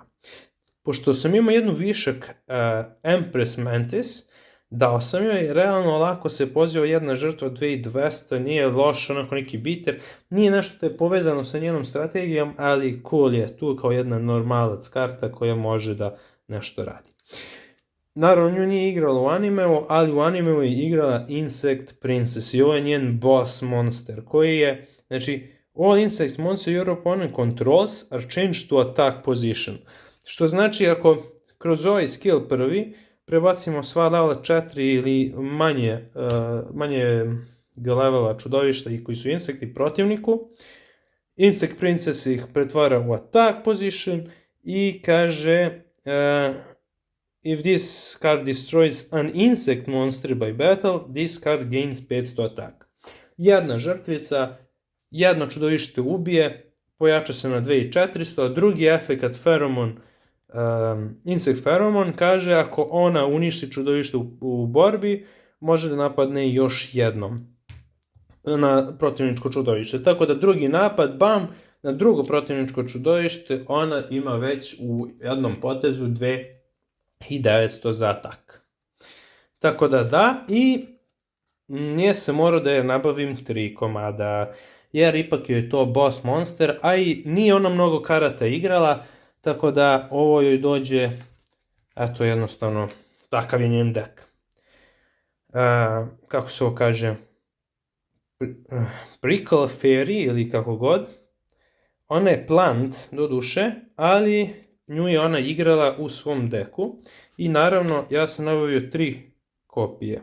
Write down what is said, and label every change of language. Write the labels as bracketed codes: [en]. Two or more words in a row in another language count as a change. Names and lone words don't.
[sr] Pošto sam imao jednu višak Empress Mantis, dao sam joj, realno lako se poziva jedna žrtva 2200, nije loš, onako neki bitter, nije nešto što je povezano sa njenom strategijom, ali cool je tu kao jedna normalac karta koja može da nešto radi. Naravno, nju nije igrala u animeu, ali u animeu je igrala Insect Princess i ovo je njen [en] boss monster [sr] koji je, znači, [en] all insect monsters your opponent controls are changed to attack position. [sr] Što znači ako kroz ovaj skill prvi prebacimo sva levela 4 ili manje levela čudovišta i koji su insekti protivniku, Insect Princess ih pretvara u [en] attack position [sr] i kaže [en] If this card destroys an insect monster by battle, this card gains 500 attack. [sr] Jedna žrtvica, jedno čudovište ubije, pojača se na 2400, a drugi efekat feromon, insect feromon, kaže ako ona uništi čudovište u borbi, može da napadne još jednom na protivničko čudovište. Tako da drugi napad, bam, na drugo protivničko čudovište, ona ima već u jednom potezu 2900 za atak. Tako da, i nije se morao da je nabavim 3 komada, jer ipak je to [en] boss monster, [sr] a i nije ona mnogo karata igrala, tako da ovo joj dođe, eto jednostavno, takav je njen dek. Kako se ovo kaže, Prickle Fairy ili kako god, ona je plant do duše, ali nju je ona igrala u svom deku i naravno ja sam nabavio 3 kopije.